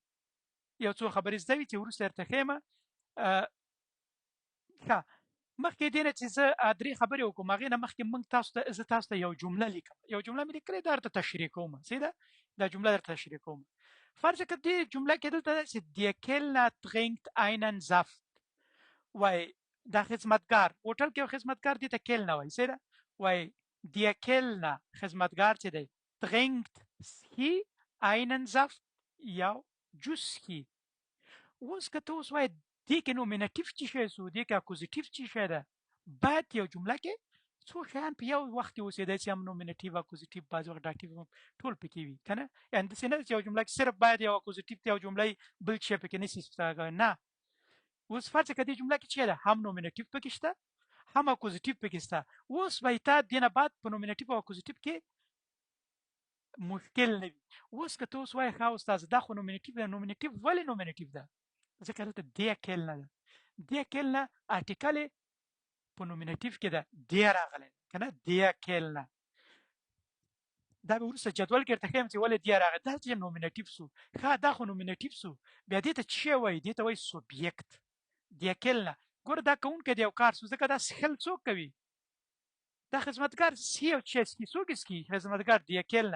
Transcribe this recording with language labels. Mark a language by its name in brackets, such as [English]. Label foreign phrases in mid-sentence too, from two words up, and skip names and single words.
[Pashto] یو څو خبرې زده وي چې وروسته درته ښیم. ښه مخکې دې نه چې زه درې خبرې وکړم هغې نه مخکې زه تاسو ته یو جمله لیکم. یو جمله مې لیکلې دا درته تشریح کوم. سیده دا جمله درته تشریح کوم. فرض کړه دې جمله کې دلته ده چې [German] der Kellner trinkt einen Saft. [Pashto] وای دا خدمتګار هوټل کې یو خدمتګار دې ته کیلنر وایي. سیده وای [German] der Kellner [Pashto] خدمتګار چې دی trinkt څښي [German] einen Saft [Pashto] یو جوس څښي. اوس که ته اوس وایې دې کې نومینټیو څه شی سو دې کې اکوزیټیو څه شی ده باید یو جمله کې څو شیان په یو وخت کې اوسېدی چې هم نومینټیو اکوزیټیو بعضې وخت داټیو ټول پکې وي که نه. یعنې داسې نه ده چې یو جمله کې صرف باید یو اکوزیټیو ته یو جمله بل شی پکې نشي استفاده کولی. نه اوس فرض کړه دې جمله کې څه ده هم نومینټیو پکې شته هم اکوزیټیو پکې شته. اوس به تا دې نه بعد په نومینټیو او اکوزیټیو کې مشکل نه وي. اوس که ته اوس وایې ښه استاده دا خو نومینټیو ده. نومینټیو ولې نومینټیو ده ځکه دلته [German] der Kellner [Pashto] ده. [German] der Kellner [Pashto] آرټیکل په نومینټیو کې ده der راغلی که نه [German] der Kellner. [Pashto] دا به وروسته جدول کې درته ښیم چې ولې der راغلی. دا چې نومینټیو سو ښه دا خو نومینټیو سو بیا دې ته څه شی وایي دې ته وایي سوبیکت. [German] der Kellner [Pashto] ګوره دا کوونکی د یو کار سو ځکه دا څښل څوک کوي دا خدمتګار څښي او څه څښي څوک څښي خدمتګار [German] der Kellner.